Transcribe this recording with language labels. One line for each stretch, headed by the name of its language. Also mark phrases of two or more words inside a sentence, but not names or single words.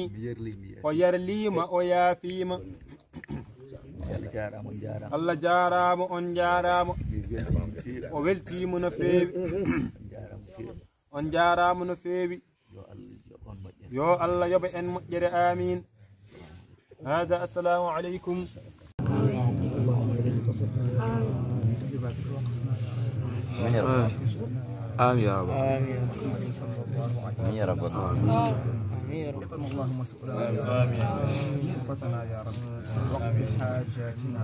Fula: o yarlima o yaafima Allah jarama on jarama Allah jarama on jarama o weltima no feewi on jarama no feewi yo Allah yoɓa en moƴƴere amin hada
Arabic: السلام عليكم آمين يا رب آمين يا رب اللهم اسقنا اسقطنا يا رب وقت حاجاتنا